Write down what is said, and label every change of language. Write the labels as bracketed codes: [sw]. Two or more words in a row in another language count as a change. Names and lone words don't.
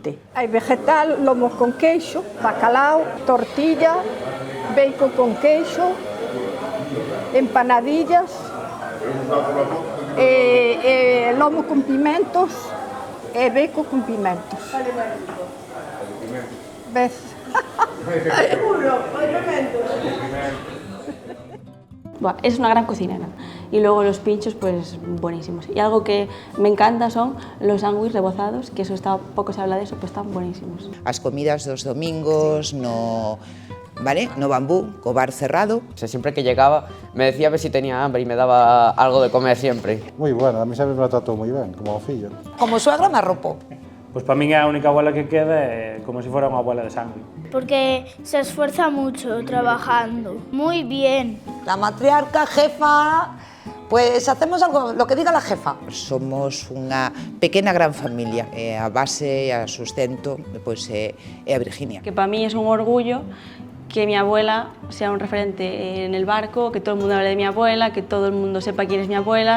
[gl] Hai vegetal, lomo con queixo, bacalao, tortilla, bacon con queixo, empanadillas, lomo con pimentos e bacon con pimentos. Ves? [es] Es una gran cocinera y luego los pinchos pues buenísimos. Y algo que me encanta son los sándwiches rebozados, que eso poco se habla de eso, pues están buenísimos. [gl] As comidas dos domingos no bambú, co bar cerrado. [es] Siempre que llegaba me decía a ver si tenía hambre y me daba algo de comer siempre. [gl] Moi bueno, a mí sempre me trató moi ben, como fillo. Como suegra me arropou. Pois para min é a única abuela que queda, como se fora unha abuela de sangre. [es] Porque se esfuerza mucho trabajando. Muy bien. La matriarca, jefa, pues hacemos algo, lo que diga la jefa. [gl] Somos unha pequena gran familia. A base, a sustento, pois é a Virginia. [es] Que para mí es un orgullo que mi abuela sea un referente en el barco, que todo el mundo hable de mi abuela, que todo el mundo sepa quién es mi abuela.